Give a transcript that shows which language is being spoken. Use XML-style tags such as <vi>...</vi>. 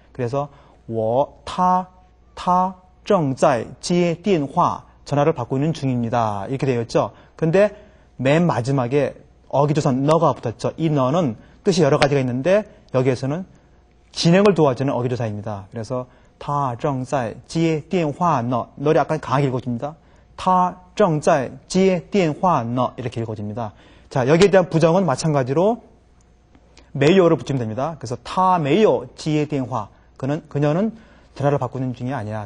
<ko>그래서</ko> <zh>他正在接电话</zh> <ko>전화를 받고 있는 중입니다. 이렇게 되어 있죠. 근데 맨 마지막에 어기조사 너가 붙었죠. 이 너는 뜻이 여러 가지가 있는데 여기에서는 진행을 도와주는 어기조사입니다. 그래서</ko> <zh>他正在接电话呢</zh> <ko>너를 약간 강하게 읽어줍니다.</ko> <zh>他正在接电话呢</zh> <ko>이렇게 읽어집니다. 자, 여기에 대한 부정은 마찬가지로</ko> <zh>没有</zh> <ko>를 붙이면 됩니다. 그래서</ko> <zh>他没有接电话</zh> <ko>그녀는 전화를 받고 있는 중이 아니야.</ko>